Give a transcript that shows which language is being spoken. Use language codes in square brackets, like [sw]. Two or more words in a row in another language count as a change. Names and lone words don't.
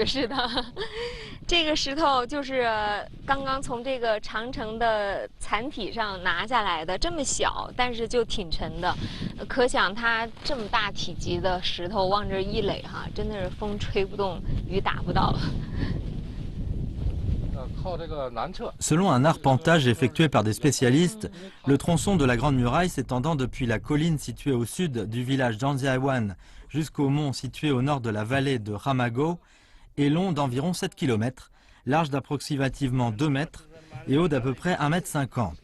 [zh] 是的，这个石头就是刚刚从这个长城的残体上拿下来的，这么小，但是就挺沉的。可想它这么大体积的石头往这一垒哈，真的是风吹不动，雨打不到。 [fr] Selon un arpentage effectué par des spécialistes, le tronçon de la Grande Muraille s'étendant depuis la colline située au sud du village d'Anjiawan jusqu'au mont situé au nord de la vallée de Ramago est long d'environ 7 km, large d'approximativement 2 mètres et haut d'à peu près 1,50 m.